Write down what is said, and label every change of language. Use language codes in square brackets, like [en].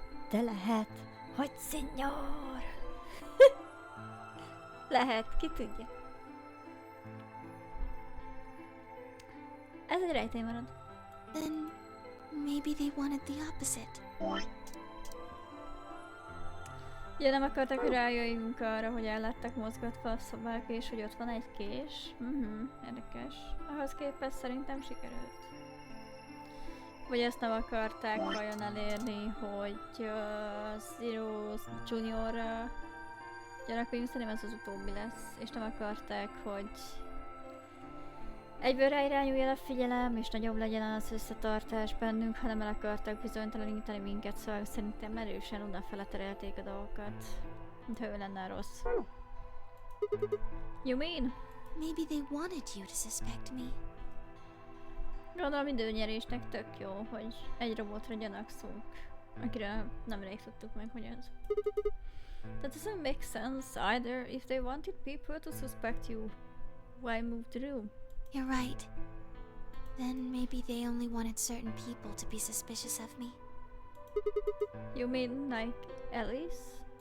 [hu] De lehet, hogy Senior. Lehet, ki tudja. Ez egy rejtély marad. [en] Then maybe they wanted the opposite. [hu] Ja, nem akartak, hogy rájöjjünk arra, hogy el lettek mozgatva a szobák, és hogy ott van egy kés. Érdekes. Ahhoz képest szerintem sikerült. Vagy ezt nem akarták vajon elérni, hogy Zero Juniorra gyanakodjunk, szerintem ez az utóbbi lesz. És nem akarták, hogy egyből ráirányuljon a figyelem, és nagyobb legyen az összetartás bennünk, hanem el akartak bizonytalanítani minket, szóval szerintem erősen odafele terelték a dolgokat, mintha ő lenne a rossz. [en] You mean? Maybe they wanted you to suspect me. [hu] Gondolom időnyerésnek tök jó, hogy egy robotra gyanakszunk, akire nemrég tudtuk meg, hogy ez. [en] That doesn't make sense either. If they wanted people to suspect you, why move the room? You're right. Then maybe they only wanted certain people to be suspicious of me. You mean like Alice?